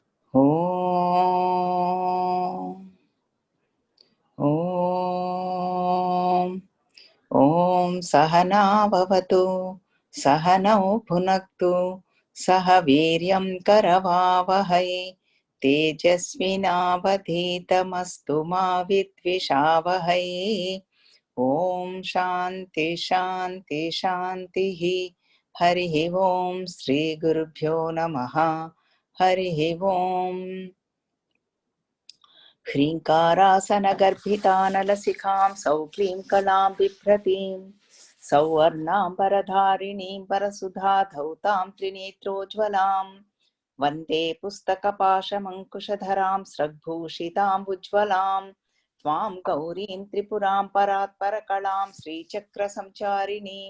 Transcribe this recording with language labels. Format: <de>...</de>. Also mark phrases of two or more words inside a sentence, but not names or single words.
<sa>ఓం ఓం ఓం సహనా భవతు సహనౌ భునక్తు సహ వీర్యం కరవావహై తేజస్వినావధీతమస్తు మా విద్విషావహై. ఓం శాంతి శాంతి శాంతి. హరి ఓం శ్రీ గురుభ్యో నమః. హరి ఓం. ह्रीङ्कारासनगर्भितानलसिखां सौक्लीं कलां बिभ्रतीं सौवर्णाम्बरधारिणीं परसुधाधौतां त्रिनेत्रोज्ज्वलां वन्दे पुस्तकपाशमङ्कुशधरां स्रग्भूषिताम् त्वां गौरीं त्रिपुरां परात्परकलां श्रीचक्रसञ्चारिणीम्</sa>